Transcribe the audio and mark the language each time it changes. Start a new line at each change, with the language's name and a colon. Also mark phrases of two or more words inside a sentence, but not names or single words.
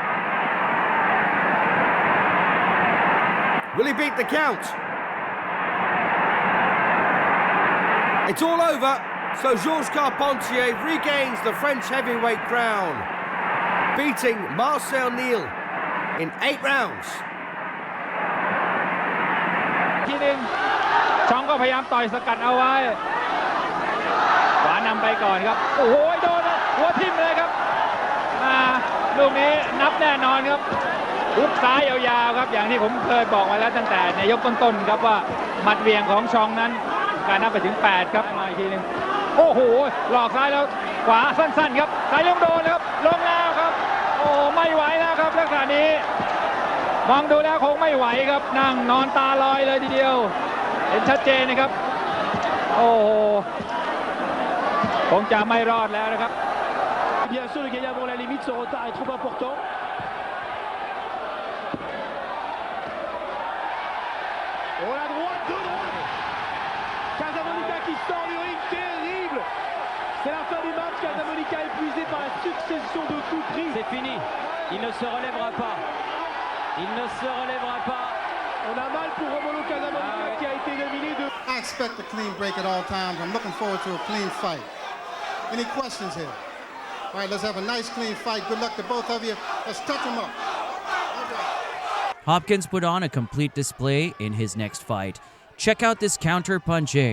English: Will he beat the count? It's all over. So Georges Carpentier regains the French heavyweight crown, beating Marcel Neal in 8 rounds.
Thai: ทีนึงช่องก็พยายามต่อยสกัดเอาไว้ขวานำไปก่อนครับโอ้โหโดนหัวทิ่มเลยครับลูกนี้นับแน่นอนครับ หุกซ้ายยาวๆครับอย่างที่ผมเคยบอกไว้แล้วตั้งแต่ในยกต้นๆครับว่าหมัดเวียงของชองนั้นการนับไปถึง8ครับมาอีกทีนึงโอ้โหหลอกซ้ายแล้วขวาสั้นๆครับซ้ายลงโดนครับลงแล้วครับโอ้ไม่ไหวแล้วครับลักษณะนี้มองดูแล้วคงไม่ไหวครับนั่งนอนตาลอยเลยทีเดียวเห็นชัดเจนนะครับโอ้โหคงจะไม่รอดแล้วนะครับ
French: Bien sûr, le gagner avant la limite, ce retard est trop important. Oh la droite, de droite. Casamonica qui sort du ring, terrible. C'est la fin du match, Casamonica épuisé par la succession de coups pris. C'est fini, il ne se relèvera pas. Il ne se relèvera pas. On a mal pour Romulo Casamonica qui a été éliminé de...
English: I expect a clean break at all times. I'm looking forward to a clean fight. Any questions here? All right, let's have a nice, clean fight. Good luck to both of you. Let's touch them up. Hopkins put on a complete display in his next fight. Check out this counter-punching.